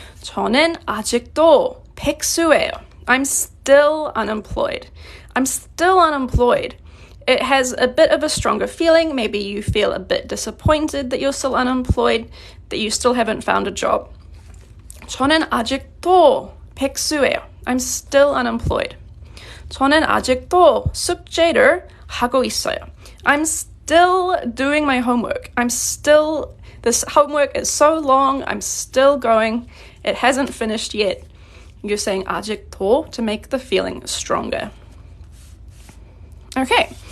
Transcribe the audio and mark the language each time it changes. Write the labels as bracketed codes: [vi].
[ko] 저는 아직도 백수예요. [en] I'm still unemployed. I'm still unemployed. It has a bit of a stronger feeling. Maybe you feel a bit disappointed that you're still unemployed, that you still haven't found a job. [ko] 저는 아직도 백수예요. [en] I'm still unemployed. [ko] 저는 아직도 숙제를 하고 있어요. [en] I'm still doing my homework. This homework is so long, I'm still going. It hasn't finished yet. You're saying 아직도 to make the feeling stronger. Okay.